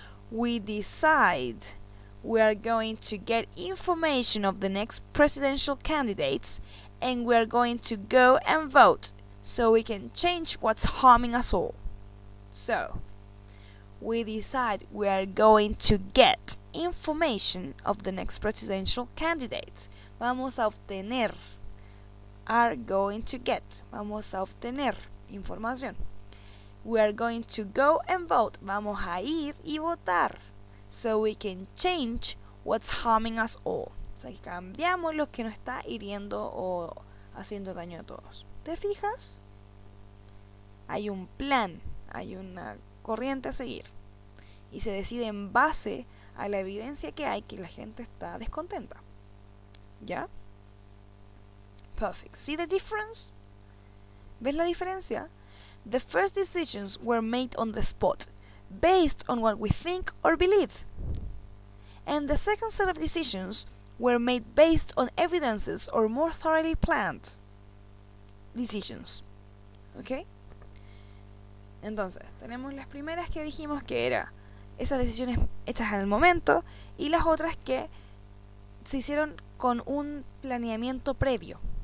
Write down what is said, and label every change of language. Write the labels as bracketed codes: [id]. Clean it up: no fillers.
[en] We decide we are going to get information of the next presidential candidates and we are going to go and vote so we can change what's harming us all. So, we decide we are going to get information of the next presidential candidates. [es] Vamos a obtener. [en] Are going to get. [es] Vamos a obtener información. [en] We are going to go and vote. [es] Vamos a ir y votar. [en] So we can change what's harming us all. [es] O sea, cambiamos lo que nos está hiriendo o haciendo daño a todos. ¿Te fijas? Hay un plan, hay una corriente a seguir. Y se decide en base a la evidencia que hay que la gente está descontenta. ¿Ya? [en] Perfect. See the difference? [es] ¿Ves la diferencia? [en] The first decisions were made on the spot, based on what we think or believe. And the second set of decisions were made based on evidences or more thoroughly planned decisions. ¿Ok? [es] Entonces, tenemos las primeras que dijimos que era esas decisiones hechas en el momento y las otras que se hicieron con un planeamiento previo.